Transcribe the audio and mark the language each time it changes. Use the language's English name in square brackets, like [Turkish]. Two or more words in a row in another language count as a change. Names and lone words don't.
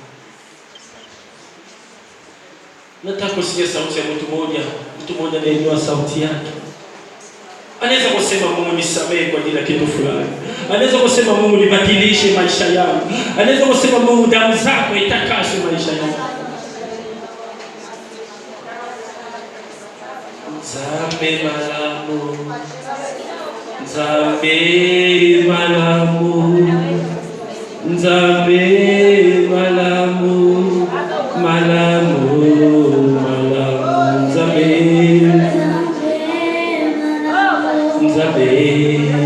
[Swahili] Nataka kusikia sauti ya mtu mmoja anainua sauti yake. Anaweza kusema Mungu nisamehe kwa ajili ya kitu fulani. Anaweza kusema Mungu nibadilishe maisha yangu. Anaweza kusema Mungu damu zako itakase maisha yangu. [Lingala] Nzambe malamu, Nzambe malamu, Nzambe malamu, malamu, malamu, Nzambe, Nzambe,